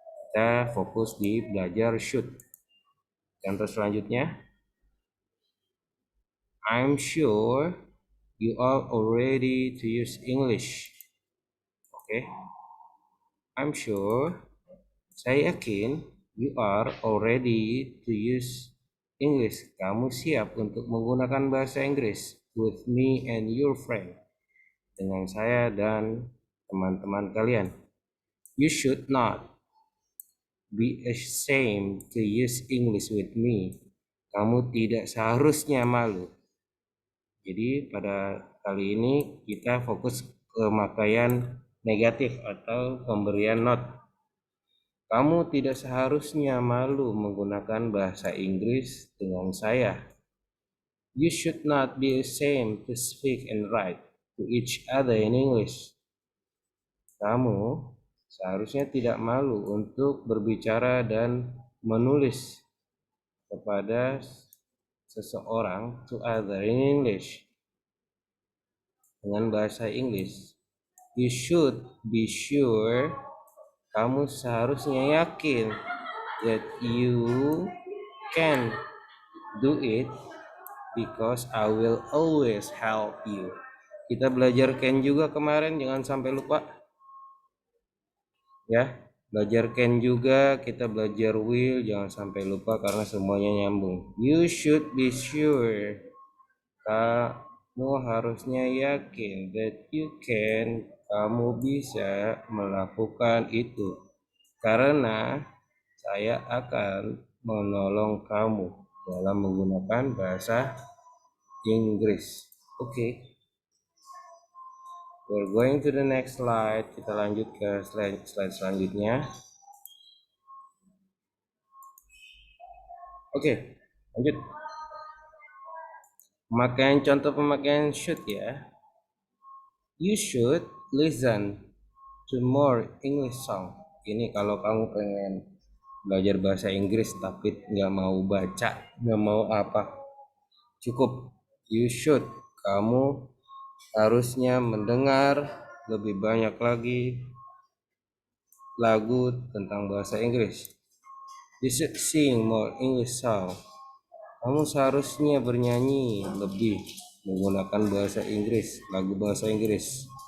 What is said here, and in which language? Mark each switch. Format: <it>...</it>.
<id>Kita fokus di belajar should. Contoh selanjutnya,</id> <en>I'm sure you are already to use English. Okay, I'm sure,</en> <id>saya yakin,</id> <en>you are already to use English.</en> <id>Kamu siap untuk menggunakan bahasa Inggris</id> <en>with me and your friend.</en> <id>Dengan saya dan teman-teman kalian.</id> <en>You should not be ashamed to use English with me.</en> <id>Kamu tidak seharusnya malu. Jadi pada kali ini kita fokus ke pemakaian negatif atau pemberian not. Kamu tidak seharusnya malu menggunakan bahasa Inggris dengan saya.</id> <en>You should not be ashamed to speak and write to each other in English.</en> <id>Kamu seharusnya tidak malu untuk berbicara dan menulis kepada seseorang</id> <en>to other in English</en> <id>dengan bahasa Inggris.</id> <en>You should be sure,</en> <id>kamu seharusnya yakin,</id> <en>that you can do it because I will always help you.</en> <id>Kita belajar can juga kemarin, jangan sampai lupa ya. Belajar can juga, kita belajar will, jangan sampai lupa karena semuanya nyambung.</id> <en>You should be sure,</en> <id>kamu harusnya yakin,</id> <en>that you can,</en> <id>kamu bisa melakukan itu karena saya akan menolong kamu dalam menggunakan bahasa Inggris.</id> <en>Okay, we're going to the next slide.</en> <id>Kita lanjut ke slide selanjutnya. Oke, lanjut. Contoh pemakaian should ya.</id> <en>You should listen to more English song</en> <id>ini kalau kamu pengen belajar bahasa Inggris tapi nggak mau baca, nggak mau apa, cukup</id> <en>you should,</en> <id>kamu harusnya mendengar lebih banyak lagi lagu tentang bahasa Inggris.</id> <en>You should sing more English song.</en> <id>Kamu seharusnya bernyanyi lebih menggunakan bahasa Inggris, lagu bahasa Inggris.</id>